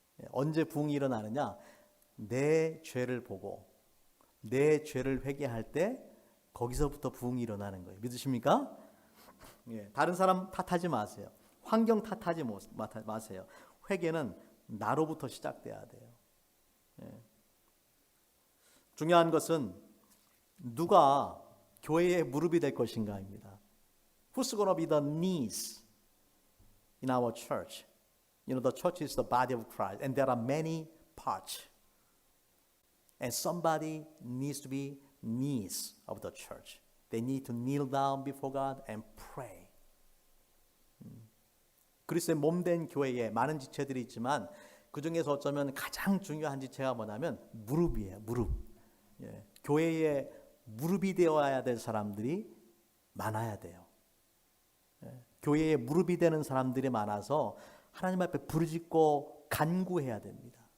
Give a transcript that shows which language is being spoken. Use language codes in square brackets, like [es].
[ko] 언제 부흥이 일어나느냐? 내 죄를 보고 내 죄를 회개할 때 거기서부터 부흥이 일어나는 거예요. 믿으십니까? 다른 사람 탓하지 마세요. 환경 탓하지 마세요. 회개는 나로부터 시작돼야 돼요. 중요한 것은 누가 교회의 무릎이 될 것인가입니다. [en] Who's going to be the knees in our church? You know, the church is the body of Christ, and there are many parts. And somebody needs to be knees of the church. They need to kneel down before God and pray. [ko] 그리스도의 몸된 교회에 많은 지체들이 있지만 그 중에서 어쩌면 가장 중요한 지체가 뭐냐면 무릎이에요. 무릎. 교회에 무릎이 되어야 될 사람들이 많아야 돼요. 교회에 무릎이 되는 사람들이 많아서 하나님 앞에 부르짖고 간구해야 됩니다.